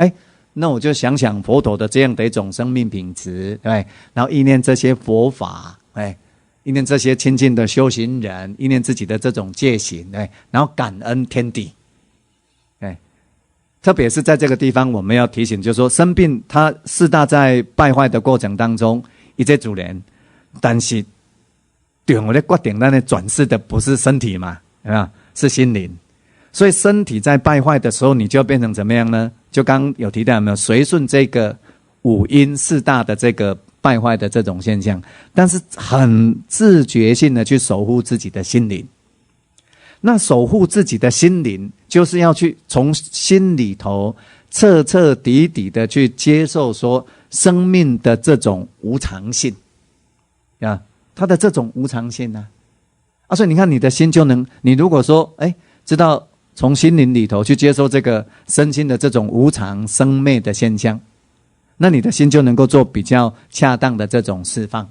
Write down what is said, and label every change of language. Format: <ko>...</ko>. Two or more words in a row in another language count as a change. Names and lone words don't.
<zh>那我就想想佛陀的這樣的一種生命品質，對，然後意念這些佛法，意念這些親近的修行人，意念自己的這種戒行，然後感恩天地，特別是在這個地方，我們要提醒，就是說生病，它四大在敗壞的過程當中，一切主人，但是對我的決定，那轉世的不是身體嘛，是心靈。所以身體在敗壞的時候，你就要變成怎麼樣呢？就剛有提到有沒有隨順這個五陰四大的這個敗壞的這種現象，但是很自覺性的去守護自己的心靈。那守護自己的心靈，就是要去從心裡頭徹徹底底的去接受說生命的這種無常性啊，它的這種無常性所以你看你的心就能，你如果說知道從心靈裡頭去接受這個身心的這種無常生滅的現象，那你的心就能夠做比較恰當的這種釋放。</zh>